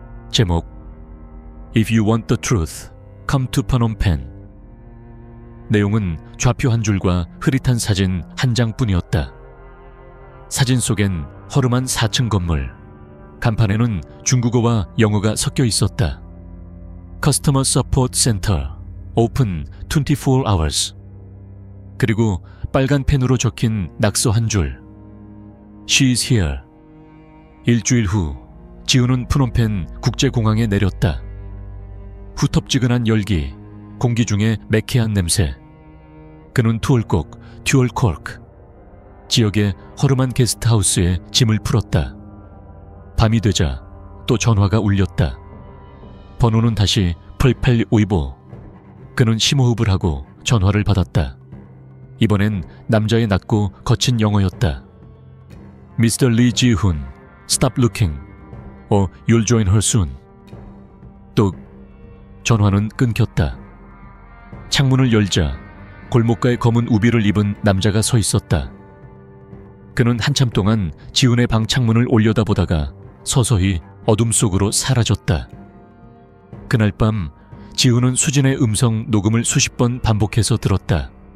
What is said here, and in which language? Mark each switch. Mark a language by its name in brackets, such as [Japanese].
[English] 제목: If you want the truth, come to Phnom Penh. [Korean] 내용은 좌표 한 줄과 흐릿한 사진 한 장뿐이었다. 사진 속엔 허름한 4층 건물. 간판에는 중국어와 영어가 섞여 있었다. [English] Customer Support Center, Open 24 hours. [Korean] 그리고 빨간 펜으로 적힌 낙서 한 줄. [English] She is here. [Korean] 일주일 후 지훈은 프놈펜 국제공항에 내렸다. 후텁지근한 열기, 공기 중에 매캐한 냄새. 그는 투얼곡, 듀얼콜크. 지역의 허름한 게스트하우스에 짐을 풀었다. 밤이 되자 또 전화가 울렸다. 번호는 다시 8852. 그는 심호흡을 하고 전화를 받았다. 이번엔 남자의 낮고 거친 영어였다. [English] Mr. Lee Ji-hoon, stop looking, or you'll join her soon. [Korean] 또 전화는 끊겼다. 창문을 열자 골목가에 검은 우비를 입은 남자가 서 있었다. 그는 한참 동안 지훈의 방 창문을 올려다보다가 서서히 어둠 속으로 사라졌다. 그날 밤 지훈은 수진의 음성 녹음을 수십 번 반복해서 들었다.